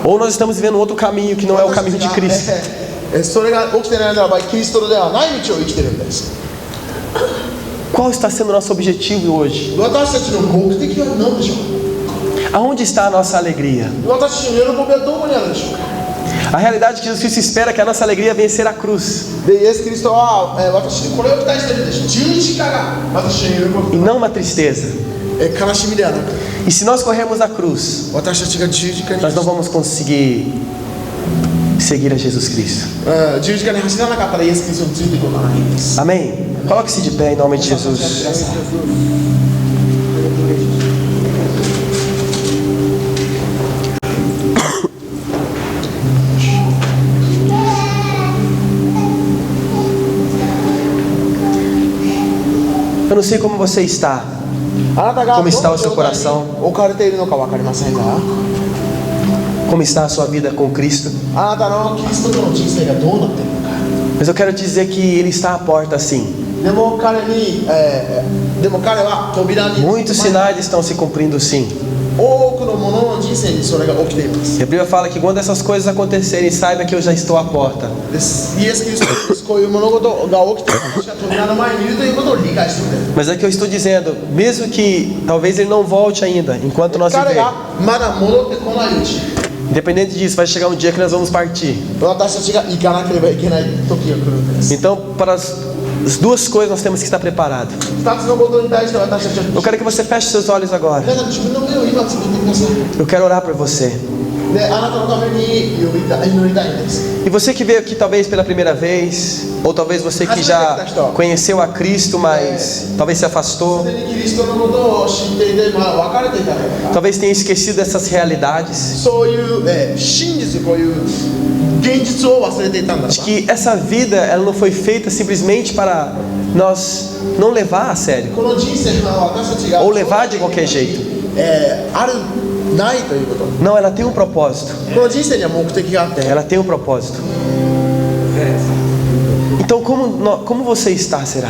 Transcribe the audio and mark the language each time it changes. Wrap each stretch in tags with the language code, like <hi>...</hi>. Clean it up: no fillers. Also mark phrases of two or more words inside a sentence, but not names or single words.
<pt>Ou nós estamos vivendo outro caminho que não é o caminho de Cristo.</pt> <ja>それが起きてないならばキリストではない道を生きてるんです</ja> <pt>Qual está sendo o nosso objetivo hoje?</pt> <ja>私たちの目的は何でしょう</ja> <pt>Aonde está a nossa alegria?</pt> <ja>私たちの喜びはどこにあるでしょうか</ja> <pt>A realidade é que Jesus Cristo espera que a nossa alegria venha ser a cruz</pt> <ja>でイエス・キリストは、私にこれを期待してるんです十字架が私の喜</ja> <pt>e</pt> <ja>び、</ja> <pt>não uma tristeza.</pt> <ja>悲しみではなく</ja> <pt>E se nós corrermos a cruz,</pt> <ja>私たちが十字架に</ja> <pt>nós não vamos conseguir seguir a Jesus Cristo.</pt> <ja>十字架に走らなかったらイエス・キリストについていくことはないんです</ja> <pt>Amém? Coloque-se de pé em nome de Jesus. Eu não sei como você está,</pt> <ja>あなたが</ja> <pt>Como está o seu</pt> <ja>どの状態に置かれているのか分かりませんが</ja> <pt>como está a sua vida com Cristo,</pt> <ja>あなたのキリストとの人生がどうなっているのか</ja> <pt>mas eu quero te dizer que Ele está à porta sim.</pt> <ja>でも彼は扉に</ja> <pt>Muitos sinais estão se cumprindo sim.</pt> <ja>多くの者の人生にそれが起きています。</ja> <pt>A Bíblia fala que quando essas coisas acontecerem, saiba que eu já estou à porta.</pt> <ja>イエス・キリストです。こういう物事が起きて私は扉の前にいるということを理解してくれる。</ja> <pt>Mas é que eu estou dizendo, mesmo que talvez ele não volte ainda, enquanto nós</pt> <ja>彼</ja> <pt>viver.</pt> <ja>がまだ戻ってこないうち、</ja> <pt>Independente disso, vai chegar um dia que nós vamos partir.</pt> <ja>私たちが行かなければいけない時が来るんです。</ja> <pt>Então, para as duas coisas nós temos que estar preparados.</pt> <ja>二つのことに対して私たちは</ja> <pt>Eu quero que você feche seus olhos agora.</pt> <ja>皆さん自分の目を今つぶってください。</ja> <pt>Eu quero orar por você.</pt> <ja>で、あなたのために祈りたいんです。</ja> <pt>E você que veio aqui talvez pela primeira vez, ou talvez você que já conheceu a Cristo, mas talvez se afastou,</pt> <ja>すでにキリストのことを知っていて、別れていたのかな。</ja> <pt>talvez tenha esquecido dessas realidades,</pt> <ja>そういう、真実、こういう現実を忘れていたんだろう</ja> <pt>de</pt> <ja>な。</ja> <pt>que essa vida ela não foi feita simplesmente para nós não levar a sério,</pt> <ja>この人生は私たちが</ja> <pt>ou levar de qualquer jeito.</pt> <ja>あるないということ。</ja> <pt>Não, ela tem um propósito.</pt> <ja>この人生には目的があって、</ja> <pt>Ela tem um propósito. Então, como você está, será?</pt>